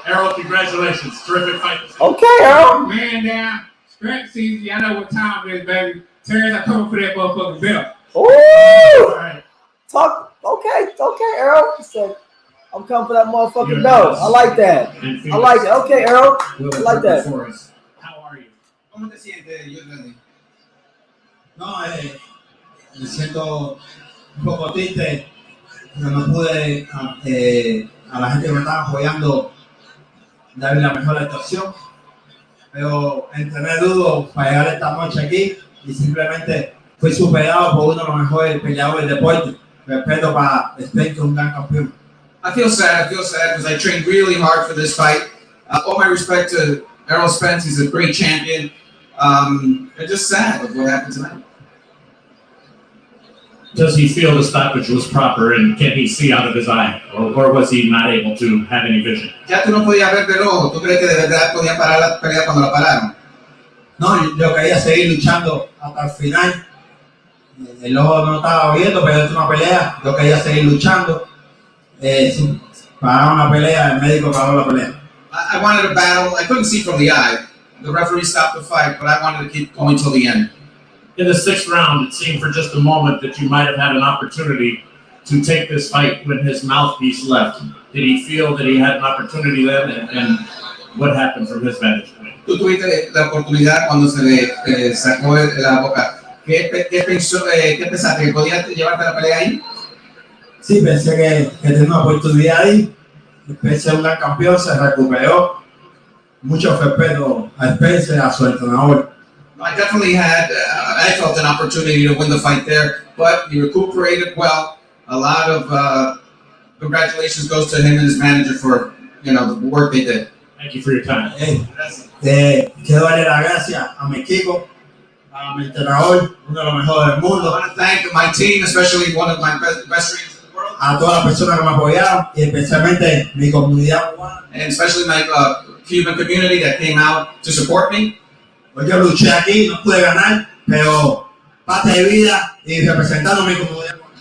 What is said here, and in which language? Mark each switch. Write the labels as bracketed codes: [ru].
[en] Errol, congratulations. Terrific fight. Okay, Errol. Man down. Strap season. I know what time it is, baby. Terrence, I coming for that motherfucking belt. Ooh. All right. Talk. Okay, Errol. He said, I'm coming for that motherfucking belt. I like that. I like it. Okay, Errol. I like that. How are you? [es] ¿Cómo te sientes, Yordenis? No, me siento un poco triste porque no pude a la gente que me estaba apoyando darle la mejor actuación, pero entrené duro para llegar esta noche aquí y simplemente fui superado por uno de los mejores peleadores del deporte. Respeto para Spence, que es un gran campeón. [en] I feel sad because I trained really hard for this fight. All my respect to Errol Spence, he's a great champion. I'm just sad with what happened tonight. Does he feel the stoppage was proper and can he see out of his eye? Or was he not able to have any vision? [es] Ya tú no podías ver del ojo. ¿Tú crees que de verdad podían parar la pelea cuando la pararon? No, yo quería seguir luchando hasta el final. El ojo no estaba viendo, pero es una pelea. Yo quería seguir luchando. Pararon la pelea, el médico paró la pelea. [en] I wanted a battle. I couldn't see from the eye. The referee stopped the fight, but I wanted to keep going till the end. In the 6th round, it seemed for just a moment that you might have had an opportunity to take this fight when his mouthpiece left. Did he feel that he had an opportunity then? And what happened from his vantage point? [es] Tú tuviste la oportunidad cuando se le sacó la boca. ¿Qué pensaste? ¿Que podías llevarte la pelea ahí? Sí, pensé que tenía una oportunidad ahí. Spence es un gran campeón, se recuperó. Mucho respeto a Spence, a su entrenador. [en] I definitely had, I felt an opportunity to win the fight there, but he recuperated well. A lot of congratulations goes to him and his manager for, the work they did. Thank you for your time. [es] Quiero darle las gracias a mi equipo, a mi entrenador, uno de los mejores del [en] I [es] mundo, [en] want to thank my team, especially one of my best trainers in the world, [es] a todas las personas que me apoyaron y especialmente mi comunidad cubana. [en] and especially my Cuban community that came out to support me. [es] Pues yo luché aquí, no pude ganar, pero parte de vida y representando a mi comunidad.